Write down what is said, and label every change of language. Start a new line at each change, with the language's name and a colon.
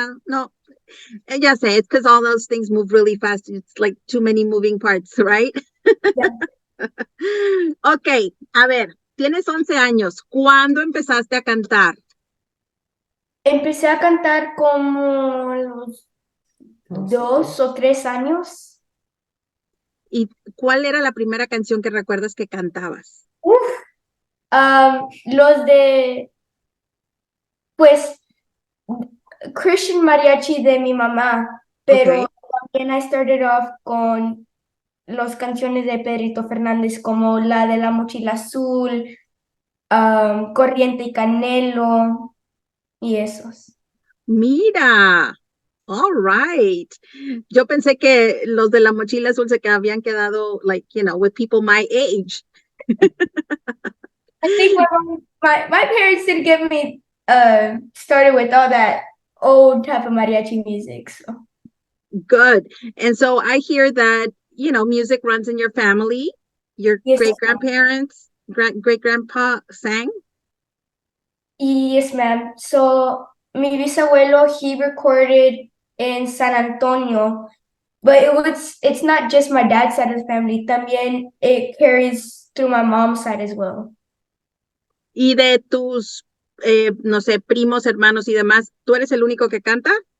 English: No, ya sé, it's because all those things move really fast. It's like too many moving parts, right? Yeah.
Spanish: Ok, a ver, tienes 11 años. ¿Cuándo empezaste a cantar? Empecé a cantar como a los 2 o 3 años. ¿Y cuál era la primera canción que recuerdas que cantabas? Uf. Los de, pues, Christian Mariachi de mi mamá, pero
English: Ok.
Spanish: también I started off con las canciones de Pedrito Fernández como la de la mochila azul, Corriente y Canelo y esos.
English: Mira, all right.
Spanish: Yo pensé que los de la mochila azul se que habían quedado, like, with people my age.
English: I think my parents didn't get me started with all that old type of mariachi music. So Good. And so I hear that, music runs in your family. Your yes, great grandparents, great grandpa sang. yes, ma'am. So mi bisabuelo, he recorded in San Antonio, but it's not just my dad's side of the family. También it carries through my mom's side as well.
Spanish: Y de tus, no sé, primos, hermanos y demás, ¿tú eres el único que canta?